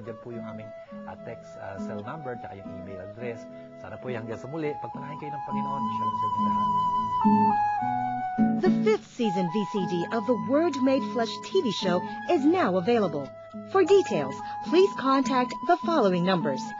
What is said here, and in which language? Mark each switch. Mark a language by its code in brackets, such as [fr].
[tl] Nandiyan po yung aming text cell number at yung email address. Sana po'y hanggang sa muli, pagpalain kayo ng Panginoon. Shalom sa inyo lahat. [en] The 5th season VCD of the Word Made Flesh TV show is now available. For details, please contact the following numbers.